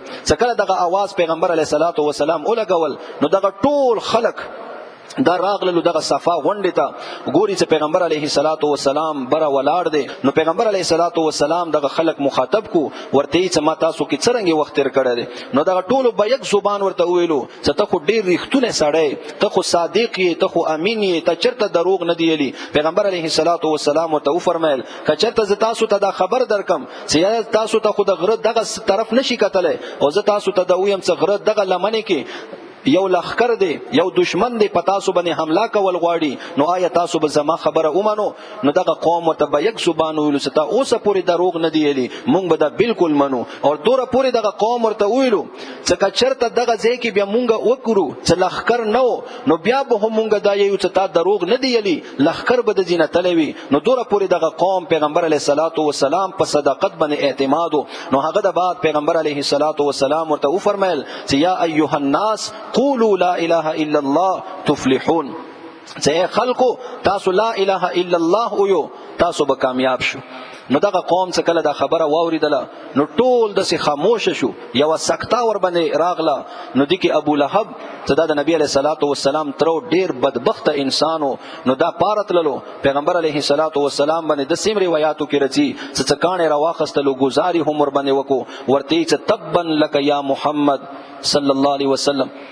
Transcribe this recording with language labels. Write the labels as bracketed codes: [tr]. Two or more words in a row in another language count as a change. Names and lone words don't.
[ps] چې کله دغه آواز پیغمبر [ar] علیه الصلاة والسلام [ps] ولګول نو دغه ټول خلک دا راغللو دغه صفا غونډې ته ګوري چې پیغمبر علیه الصلاة والسلام بره ولاړ دی. نو پیغمبر [ar] علیه الصلاة والسلام [ps] دغه خلک مخاطب کو ورته یې چې ما تاسو کې څرنګه وخت تیر کړی دی نو دغه ټولو به [fa] یک زبان [ps] ورته وویلو چې ته خو ډېر ریښتونی سړی ته خو صادق یې ته خو امین یې ته چېرته دروغ نه دی ویلي. پیغمبر [ar] علیه الصلاة والسلام [ps] ورته وفرمیل که چېرته زه تاسو ته دا خبر درکم چې یا تاسو ته خو د غره دغه طرف نشي کتلی او زه تاسو ته دا ویم چې غره دغه لمنې کې یو لخر دی یو دشمن دی په تاسو باندې حمله کول غواړي نو آیا تاسو به زما خبره ومنو نو دغه قوم ورته به [fa] یک زبان [ps] ویلو چې تا اوسه پورې دروغ نه دی ویلي مونږ به دا بالکل منو او دوره پورې دغه قوم ورته ویلو چې که چېرته دغه ځای کې بیا مونږ وکړو چې لښکر نه و نو بیا به هم مونږ دا یو چې تا دروغ نه دی ویلي لښکر به د ځینه تلی وي. نو دوره پورې دغه قوم پیغمبر [ar] علیه الصلاة والسلام [ps] په صداقت باندې اعتماد و. نو هغه د بعد پیغمبر [ar] علیه الصلاة والسلام [ps] ورته وفرمیل چې [ar] یا ایها الناس قولوا لا اله الا الله تفلحون [ps] چې خلکو تاسو [ar] لا اله الا الله [ps] ویو تاسو به کامیاب شو. نو دغه قوم څه کله دا خبره واوریدله نو ټول داسې خاموشه شو یوه سکته ور باندې راغله. نو دې کې ابو لهب چې دا د نبي [ar] علیه الصلاة والسلام [ps] ترو ډېر بدبخته انسان و نو دا پاره تللو پیغمبر [ar] علیه الصلاة والسلام [ps] باندې د سیم روایاتو کې راځي چې څه کاڼې راواخیستلو ګزاري هم ور باندې وکړو ورته یې چې [ar] تبا لک یا محمد صلی الله علیه وسلم